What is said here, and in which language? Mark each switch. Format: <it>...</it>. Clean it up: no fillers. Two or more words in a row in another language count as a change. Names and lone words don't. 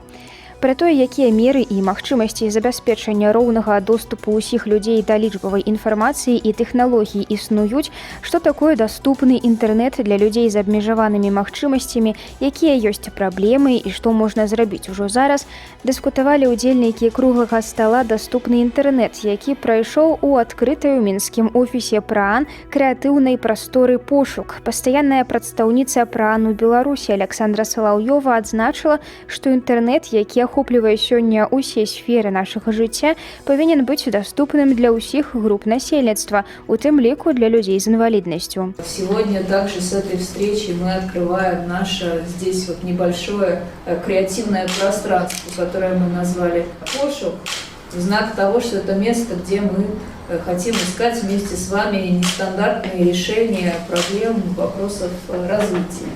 <be>Пра тое, якія меры і магчымасці забяспечання роўнага доступу ўсіх людзей да лічбавай інфармацыі і тэхналогій існуюць, што такое даступны інтэрнэт для людзей з абмежаванымі магчымасцямі, якія ёсць праблемы і што можна зрабіць ужо зараз, дыскутавалі ўдзельнікі круглага стала «Даступны інтэрнэт», які прайшоў у адкрытай у мінскім офісе ПРААН крэатыўнай прасторы «Пошук». Пастаянная прадстаўніца ПРААН у Беларусі Александра Салаўёва адзначыла, што інтэрнэт, які ахоплівае сёння ўсе сферы нашага жыцця, павінен быць даступным для ўсіх груп насельніцтва, у тым ліку для людей з інваліднасцю.</be> <ru>Сегодня также с этой встречи мы открываем наше здесь вот небольшое креативное пространство, которое мы назвали «Пошук», в знак того, что это место, где мы хотим искать вместе с вами нестандартные решения проблем, вопросов развития.</ru>